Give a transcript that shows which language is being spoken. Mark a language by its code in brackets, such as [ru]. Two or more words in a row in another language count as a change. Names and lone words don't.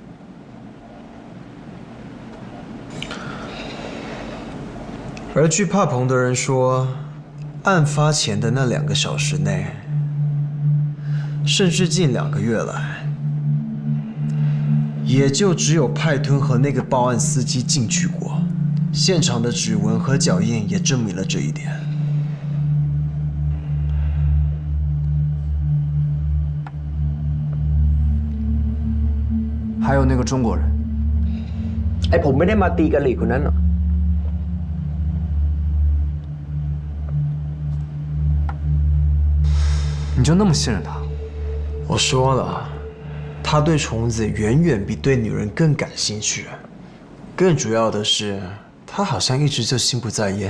[zh] 而据帕蓬的人说，案发前的那2个小时内，甚至近2个月来，也就只有派吞和那个报案司机进去过。现场的指纹和脚印也证明了这一点。还有那个中国人。 [th] ผมไม่ได้มาตีกะหรี่คนนั้นหรอ [zh] 你就那么信任他？我说了，他对虫子远远比对女人更感兴趣。更主要的是，他好像一直就心不在焉。